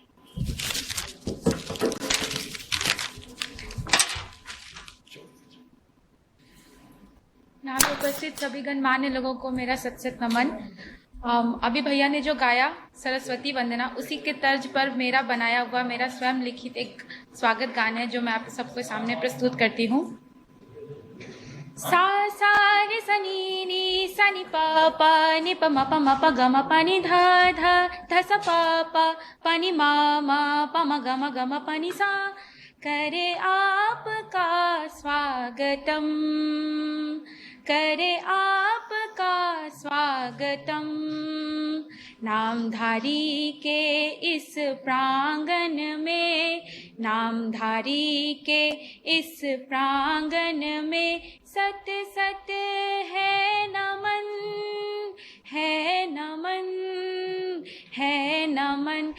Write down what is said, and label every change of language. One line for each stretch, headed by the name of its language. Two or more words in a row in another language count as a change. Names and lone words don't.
Hindi: यहाँ पे उपस्थित सभी गणमान्य लोगों को मेरा सत नमन। अभी भैया ने जो गाया सरस्वती वंदना, उसी के तर्ज पर मेरा बनाया हुआ, मेरा स्वयं लिखित एक स्वागत गान है जो मैं आप सबके सामने प्रस्तुत करती हूँ। सा सा रे सनी नी सनी पा पा नि प म प म प ग म प नि ध ध ध स प प प नि म म प म ग म प नि सा। करे आपका स्वागतम, करे आपका स्वागतम, नामधारी के इस प्रांगण में, नामधारी के इस प्रांगण में सत सत है नमन, है नमन, है नमन।